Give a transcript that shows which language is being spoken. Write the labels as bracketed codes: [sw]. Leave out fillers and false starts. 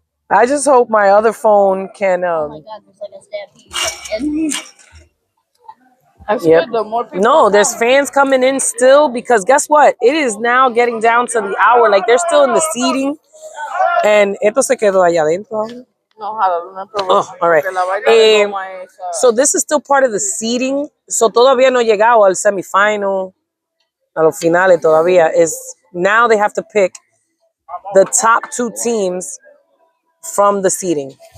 [en] I just hope my other phone can. Oh my God, there's like a stampede. That's Yep. good. The more people No, there's fans coming in still because guess what? It is now getting down to the hour. Like they're still in the seating. [es] And esto se quedó allá adentro. [en] No, no Oh, all right. So this is still part of the seeding. [es] So todavía no ha llegado al semifinal, a los finales todavía. [en] Now they have to pick the top 2 teams from the seeding.